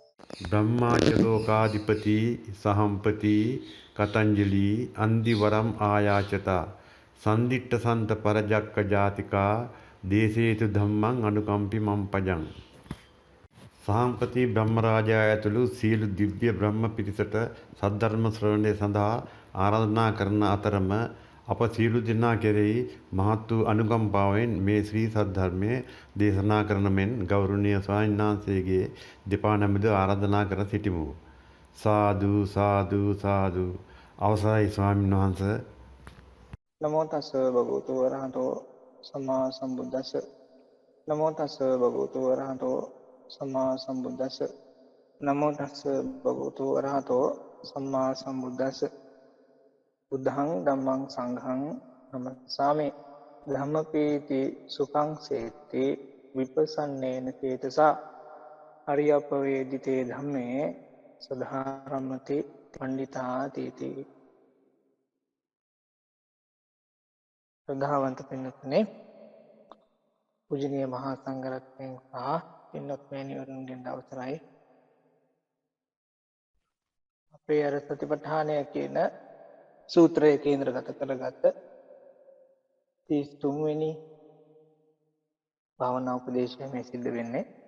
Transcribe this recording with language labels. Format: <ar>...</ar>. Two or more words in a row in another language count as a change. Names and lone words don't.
<pi>ब्रह्मा च लोकाधिपति सहम्पति कतंजलि अंदिवरम आयाचता संदिट्ट संत परजक्क जातिका देशेतु धम्मं अनुकंपि मम</pi> <si>සහම්පති බ්‍රහ්මරාජයා ඇතුළු සියලු දිව්‍ය බ්‍රහ්ම පිරිසට සද්ධර්ම ශ්‍රවණය සඳහා ආරාධනා කරන අතරම අප සියලු දෙනා කෙරෙහි මහත් වූ අනුකම්පාවෙන් මේ ශ්‍රී සද්ධර්මයේ දේශනා කරන මෙන් ගෞරවනීය ස්වාමීන් වහන්සේගේ දෙපා නමද ආරාධනා කර සිටිමු. සාදු සාදු සාදු. අවසරයි ස්වාමීන් වහන්ස.</si> <pi>නමෝ තස්ස භගවතු වරහතෝ සම්මා සම්බුද්දස්ස. නමෝ තස්ස භගවතු වරහතෝ සම්මා සම්බුද්දස්ස. නමෝ තස්ස භගවතු වරහතෝ සම්මා සම්බුද්දස්ස. බුද්ධං ධම්මං සංඝං නමස්සාමි. ධම්මපීති සුඛං සේති විපස්සන්නේන චේතසා අරියප්පවේදිතේ ධම්මේ සදාරම්මති පණ්ඩිතාති.</pi> <si>ශ්‍රද්ධාවන්ත පින්වත්නි, පූජනීය මහා සංඝරත්නයන් සහ පින්වත් මෑණිවරුන්ගෙන් අවසරයි. අපේ අර සතිපට්ඨානය කියන සූත්‍රය කේන්ද්‍රගත කරගත්ත 33 වෙනි භාවනා උපදේශය මේ සිද්ධ වෙන්නේ.</si>